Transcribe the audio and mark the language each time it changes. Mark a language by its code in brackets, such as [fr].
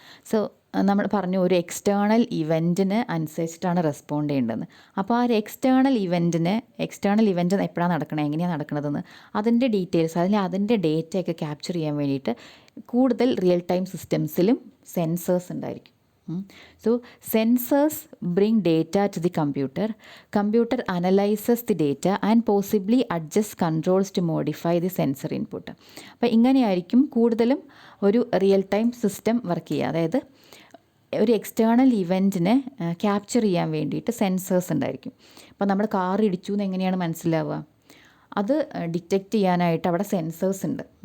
[ml] So നമ്മൾ പറഞ്ഞു ഒരു എക്സ്റ്റേണൽ ഇവൻറ്റിന് അനുസരിച്ചിട്ടാണ് റെസ്പോണ്ട് ചെയ്യേണ്ടതെന്ന്. അപ്പോൾ ആ ഒരു എക്സ്റ്റേണൽ ഇവൻറ്റ് എപ്പോഴാണ് നടക്കണത്, എങ്ങനെയാണ് നടക്കുന്നതെന്ന് അതിൻ്റെ ഡീറ്റെയിൽസ്, അതിൻ്റെ ഡേറ്റയൊക്കെ ക്യാപ്ചർ ചെയ്യാൻ വേണ്ടിയിട്ട് കൂടുതൽ റിയൽ ടൈം സിസ്റ്റംസിലും സെൻസേഴ്സ് ഉണ്ടായിരിക്കും. [en] So sensors bring data to the computer analyzes the data and possibly adjusts controls to modify the sensor input. [ml] അപ്പോൾ ഇങ്ങനെയായിരിക്കും കൂടുതലും ഒരു റിയൽ ടൈം സിസ്റ്റം വർക്ക് ചെയ്യുക. അതായത് ഒരു എക്സ്റ്റേണൽ ഇവൻറ്റിനെ ക്യാപ്ചർ ചെയ്യാൻ വേണ്ടിയിട്ട് സെൻസേഴ്സ് ഉണ്ടായിരിക്കും. അപ്പോൾ നമ്മൾ കാർ ഇടിച്ചു എന്ന് എങ്ങനെയാണ് മനസ്സിലാവുക? അത് ഡിറ്റക്റ്റ് ചെയ്യാനായിട്ട് അവിടെ സെൻസേഴ്സ് ഉണ്ട്.